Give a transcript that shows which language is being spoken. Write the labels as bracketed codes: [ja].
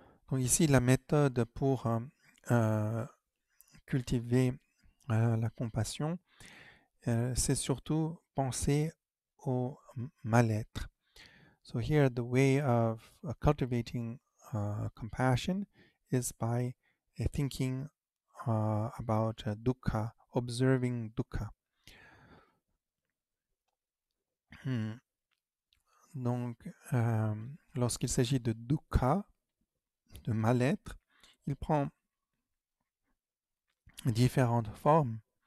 [fr] Donc ici, la méthode pour cultiver la compassion, c'est surtout penser au mal-être. [en] So here, the way of cultivating compassion is by thinking about dukkha, observing dukkha. [fr] Donc, lorsqu'il s'agit de dukkha, de mal-être, il prend différentes formes.